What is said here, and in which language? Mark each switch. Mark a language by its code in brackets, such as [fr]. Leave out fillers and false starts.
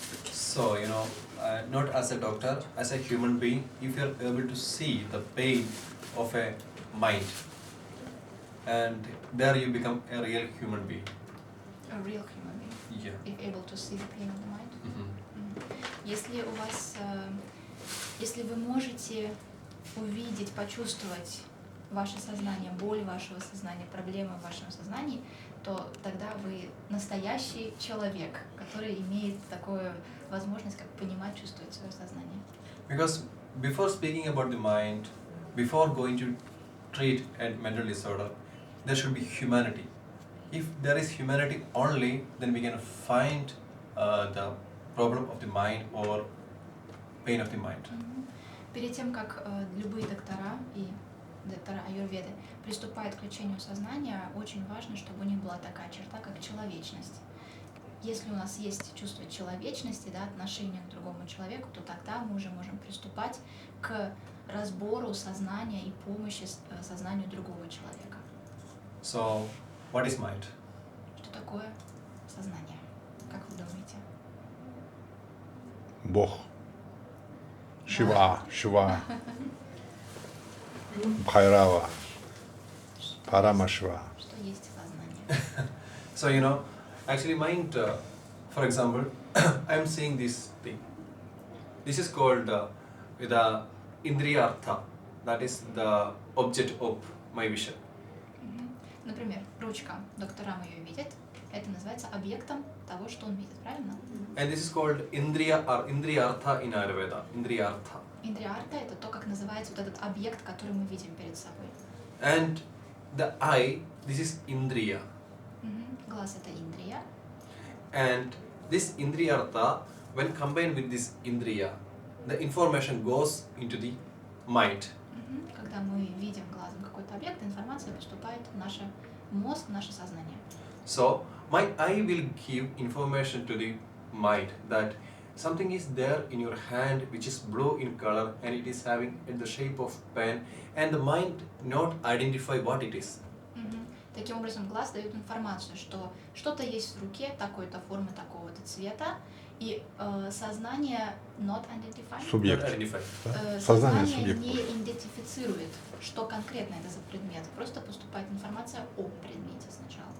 [en] so not as a doctor, as a human being, if you are able to see the pain of a mind, and there you become a real human being. A real human being, Yeah. if able to see the pain of the mind. Mm-hmm. [ru] Если у вас, если вы можете увидеть, почувствовать ваше сознание, боль вашего сознания, проблемы в вашем сознании, то тогда вы настоящий человек, который имеет такую возможность, как понимать, чувствовать свое сознание. [en] Because before speaking about the mind, before going to treat a mental disorder, there should be humanity. If there is humanity only, then we can find the problem of the mind or pain of the mind. [ru] Перед тем, как любые доктора и доктора аюрведы приступают к лечению сознания, очень важно, чтобы у них была такая черта, как человечность. Если у нас есть чувство человечности, отношение к другому человеку, то тогда мы уже можем приступать к разбору сознания и помощи сознанию другого человека. [en] So, what is mind? [ru] Что такое сознание? Как вы думаете? Бог. Шива. Бхайрава. Парамашива. Что есть сознание? [en] So, actually mind, for example, I am seeing this thing. This is called the indriyartha, that is the object of my vision. [ru] Например, ручка. Доктора ее видят. Это называется объектом того, что он видит, правильно? [en] And this is called indriyartha in Ayurveda. Indriyartha. [ru] Индриарта — это то, как называется вот этот объект, который мы видим перед собой. [en] And the eye, this is indriya. [ru] Глаз — это индрия. [en] And this indriyartha, when combined with this indriya, the information goes into the mind. [ru] Когда мы видим глазом какой-то объект, информация поступает в наш мозг, в наше сознание. [en] So, my eye will give information to the mind that something is there in your hand which is blue in color and it is having the shape of pen, and the mind not identify what it is. [ru] Таким образом, глаз дает информацию, что что-то есть в руке такой-то формы, такого-то цвета, и сознание [en] not identify. [ru] Субъект. [en] Not identify. [ru] Сознание Сознание субъект. не идентифицирует, что конкретно это за предмет. Просто поступает информация о предмете сначала.